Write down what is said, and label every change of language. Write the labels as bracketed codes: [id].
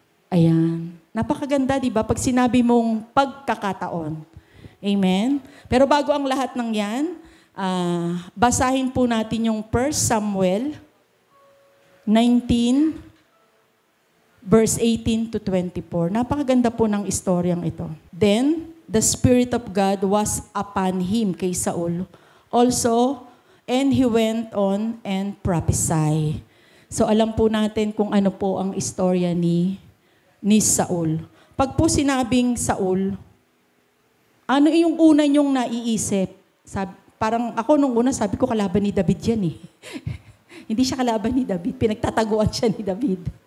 [tl] Ayan. Napakaganda, di ba? Pag sinabi mong pagkakataon. Amen? Pero bago ang lahat ng yan, basahin po natin yung 1 Samuel 19, verse 18 to 24. Napakaganda po ng istoryang ito. [en] Then, the Spirit of God was upon him, [tl] kay Saul, [en] also, and he went on and prophesied. [tl] So, alam po natin kung ano po ang istorya ni Saul. Pag po sinabing Saul, ano yung una niyong naiisip? Parang ako nung una, sabi ko kalaban ni David yan eh. Hindi siya kalaban ni David, pinagtataguan siya ni David.